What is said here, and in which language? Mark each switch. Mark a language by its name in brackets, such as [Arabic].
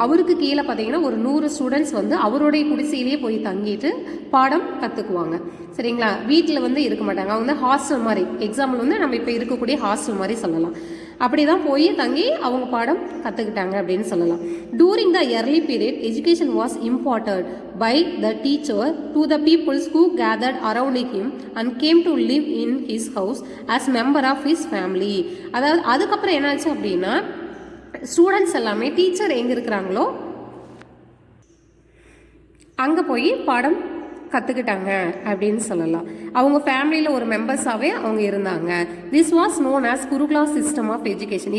[Tamil] அவருக்கு கீழே பார்த்தீங்கன்னா ஒரு 100 ஸ்டூடெண்ட்ஸ் வந்து அவருடைய குடிசையிலேயே போய் தங்கிட்டு பாடம் கற்றுக்குவாங்க. சரிங்களா, வீட்டில் வந்து இருக்க மாட்டாங்க. அவங்க வந்து ஹாஸ்டல் மாதிரி, எக்ஸாம்பிள் வந்து நம்ம இப்போ இருக்கக்கூடிய ஹாஸ்டல் மாதிரி சொல்லலாம். அப்படி தான் போய் தங்கி அவங்க பாடம் கற்றுக்கிட்டாங்க அப்படின்னு சொல்லலாம். [English] During the early period, education was imparted by the teacher to the peoples who gathered around him and came to live in his house as member of his family. [Tamil] அதாவது அதுக்கப்புறம் என்னாச்சு அப்படின்னா ஸ்டூடெண்ட்ஸ் எல்லாமே டீச்சர் எங்கே இருக்கிறாங்களோ அங்கே போய் பாடம் கற்றுக்கிட்டாங்க அப்படின்னு சொல்லலாம். அவங்க ஃபேமிலியில் ஒரு மெம்பர்ஸாகவே அவங்க இருந்தாங்க. [English] This was known as gurukula system of education.